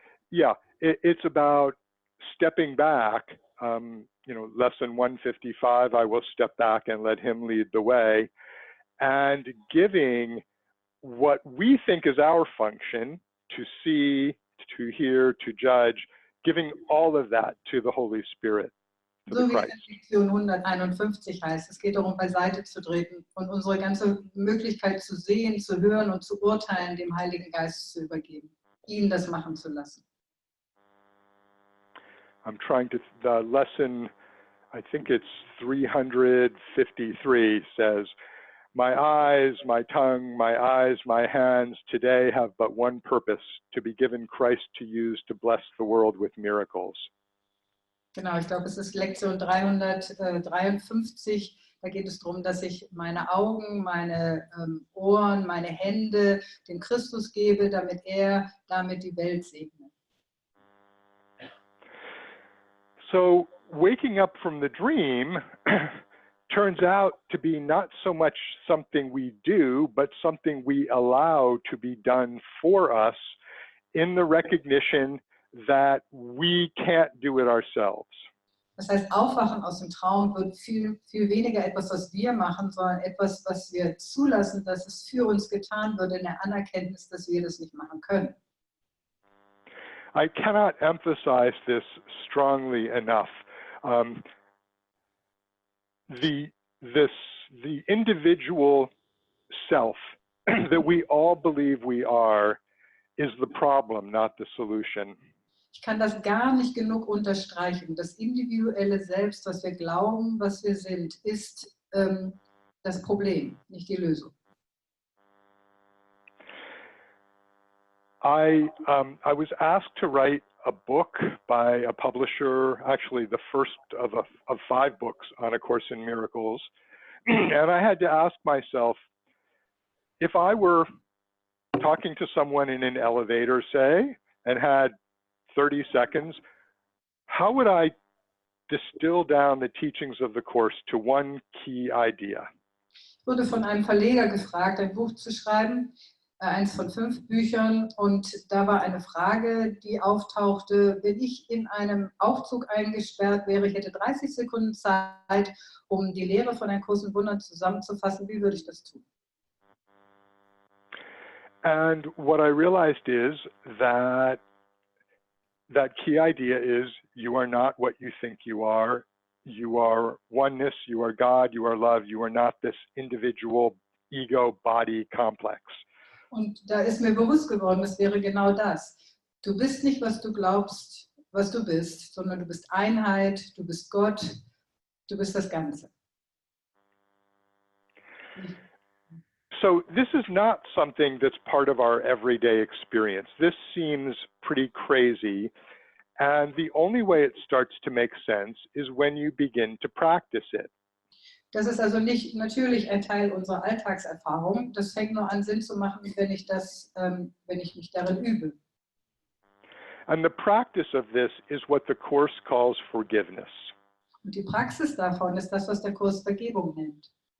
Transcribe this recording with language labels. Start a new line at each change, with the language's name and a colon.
English: Yeah, it's about stepping back. Lesson 155, I will step back and let him lead the way, and giving what we think is our function, to see, to hear, to judge, giving all of that to the Holy Spirit.
German: So wie es in Lektion 151 heißt, es geht darum, beiseite zu treten und unsere ganze Möglichkeit zu sehen, zu hören und zu urteilen, dem Heiligen Geist zu übergeben, ihn das machen zu lassen.
English: I'm trying to, the lesson, I think it's 353 says, my eyes, my tongue, my eyes, my hands today have but one purpose, to be given Christ to use to bless the world with miracles.
German: Genau, ich glaube, es ist Lektion 353. Da geht es darum, dass ich meine Augen, meine Ohren, meine Hände dem Christus gebe, damit er damit die Welt segnet.
English: So waking up from the dream turns out to be not so much something we do, but something we allow to be done for us in the recognition that we can't do it ourselves.
German: Das heißt, Aufwachen aus dem Traum wird viel, viel weniger etwas, was wir machen, sondern etwas, was wir zulassen, dass es für uns getan wird, in der Anerkenntnis, dass wir das nicht machen können.
English: I cannot emphasize this strongly enough. The individual self that we all believe we are is the problem, not the solution.
German: Ich kann das gar nicht genug unterstreichen. Das individuelle Selbst, was wir glauben, was wir sind, ist das Problem, nicht die Lösung.
English: I was asked to write a book by a publisher, actually the first of 5 books on A Course in Miracles, and I had to ask myself, if I were talking to someone in an elevator, say, and had 30 seconds, how would I distill down the teachings of the Course to one key idea?
German: Ich wurde von einem Verleger gefragt, ein Buch zu schreiben, eins von 5 Büchern, und da war eine Frage, die auftauchte: Wenn ich in einem Aufzug eingesperrt wäre, ich hätte 30 Sekunden Zeit, um die Lehre von einem Kurs in Wundern zusammenzufassen, wie würde ich das tun?
English: And what I realized is that key idea is you are not what you think you are. You are oneness, you are God, you are love, you are not this individual ego-body complex.
German: Und da ist mir bewusst geworden, das wäre genau das. Du bist nicht, was du glaubst, was du bist, sondern du bist Einheit, du bist Gott, du bist das Ganze.
English: So this is not something that's part of our everyday experience. This seems pretty crazy, and the only way it starts to make sense is when you begin to practice it.
German: Das ist also nicht natürlich ein Teil unserer Alltagserfahrung. Das fängt nur an, Sinn zu machen, wenn ich mich darin übe.
English: And the practice of this is what the Course calls forgiveness.
German: Und die Praxis davon ist das, was der Kurs Vergebung nennt.